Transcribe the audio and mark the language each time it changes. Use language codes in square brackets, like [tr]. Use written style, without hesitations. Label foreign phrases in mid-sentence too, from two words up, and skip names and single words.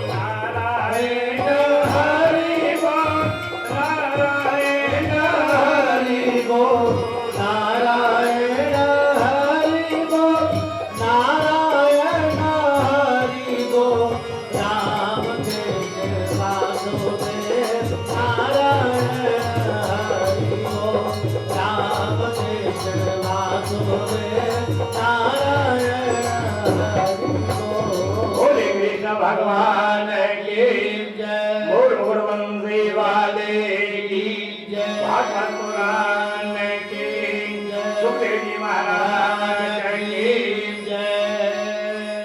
[hi] नारायण हरि बोल। नारायण हरि बोल। नारायण हरि बोल। नारायण हरि बोल। राम कृष्ण वासुदेव नारायण हरि बोल। राम कृष्ण वासुदेव नारायण हरि बोल। बोले कृष्ण भगवान की जय। मोर मोर वंदे वाले की जय। भागवत पुराण की जय। सुखदेव जी महाराज की जय।